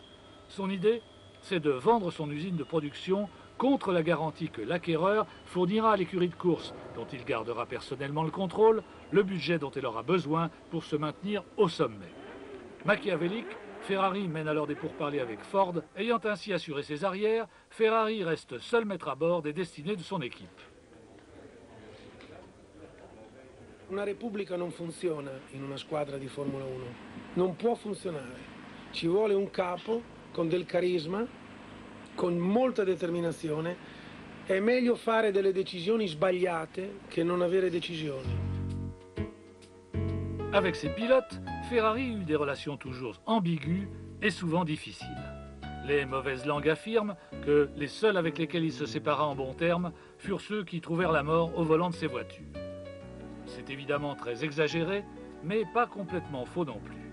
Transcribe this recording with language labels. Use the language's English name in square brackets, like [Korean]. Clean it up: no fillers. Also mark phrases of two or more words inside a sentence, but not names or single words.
[French] Son idée, c'est de vendre son usine de production contre la garantie que l'acquéreur fournira à l'écurie de course, dont il gardera personnellement le contrôle, le budget dont elle aura besoin pour se maintenir au sommet. Machiavélique, Ferrari mène alors des pourparlers avec Ford. Ayant ainsi assuré ses arrières, Ferrari reste seul maître à bord des destinées de son équipe. [Italian] Una Repubblica non funziona in una squadra di Formula 1, non può funzionare. Ci vuole un capo con del carisma, con molta determinazione. È meglio fare delle decisioni sbagliate che non avere decisioni. [French] Avec ses pilotes, Ferrari eut des relations toujours ambiguës et souvent difficiles. Les mauvaises langues affirment que les seuls avec lesquels il se sépara en bons termes furent ceux qui trouvèrent la mort au volant de ses voitures. C'est évidemment très exagéré, mais pas complètement faux non plus.